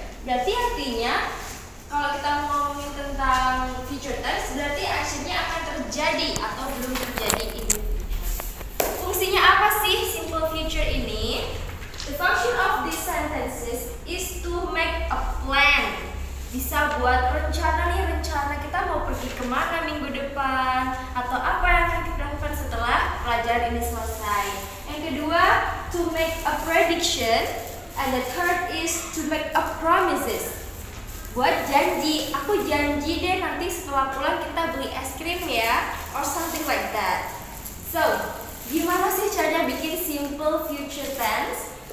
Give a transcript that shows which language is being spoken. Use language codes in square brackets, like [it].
[id] Berarti artinya kalau kita ngomongin tentang future tense berarti actionnya akan terjadi atau belum terjadi [en] in the future. [id] Fungsinya apa sih simple future ini? [en] The function of these sentences is to make a plan. [id] Bisa buat rencana kita mau pergi kemana minggu depan atau apa yang akan kita lakukan setelah pelajaran ini selesai. Yang kedua, [en] to make a prediction, and the third is to make a promises. [id] Buat janji, aku janji deh nanti setelah pulang kita beli es krim ya, [en] or something like that. [id] So, gimana sih caranya bikin simple future tense?